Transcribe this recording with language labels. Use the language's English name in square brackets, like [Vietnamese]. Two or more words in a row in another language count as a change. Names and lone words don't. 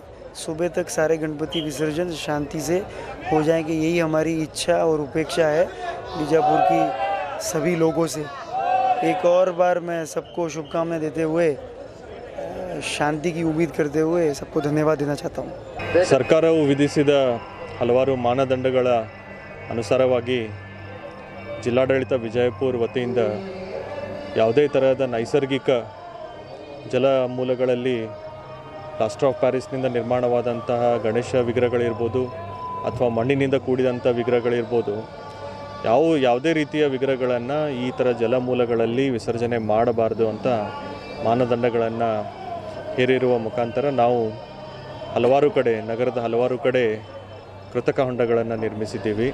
[Hindi] सुबह तक सारे गणपति विसर्जन शांति से हो जाएंगे, यही हमारी इच्छा और उपेक्षा है बीजापुर की सभी लोगों से। एक और बार मैं सबको शुभकामनाएं देते हुए ಶಾಂತಿ की उम्मीद करते हुए सबको धन्यवाद देना चाहता हूँ। [Kannada] ಸರ್ಕಾರವು ವಿಧಿಸಿದ ಹಲವಾರು ಮಾನದಂಡಗಳ ಅನುಸಾರವಾಗಿ ಜಿಲ್ಲಾಡಳಿತ ವಿಜಯಪುರ ವತಿಯಿಂದ ಯಾವುದೇ ತರಹದ ನೈಸರ್ಗಿಕ ಜಲ ಮೂಲಗಳಲ್ಲಿ [English] plaster of Parisನಿಂದ [Kannada] ನಿರ್ಮಾಣವಾದಂತಹ ಗಣೇಶ ವಿಗ್ರಹಗಳಿರ್ಬೋದು ಅಥವಾ ಮಣ್ಣಿನಿಂದ ಕೂಡಿದಂಥ ವಿಗ್ರಹಗಳಿರ್ಬೋದು, ಯಾವುದೇ ರೀತಿಯ ವಿಗ್ರಹಗಳನ್ನು ಈ ಥರ ಜಲಮೂಲಗಳಲ್ಲಿ ವಿಸರ್ಜನೆ ಮಾಡಬಾರ್ದು ಅಂತ ಮಾನದಂಡಗಳನ್ನು ಹೇರಿರುವ ಮುಖಾಂತರ ನಾವು ಹಲವಾರು ಕಡೆ ನಗರದ ಹಲವಾರು ಕಡೆ ಕೃತಕ ಹೊಂಡಗಳನ್ನು ನಿರ್ಮಿಸಿದ್ದೀವಿ.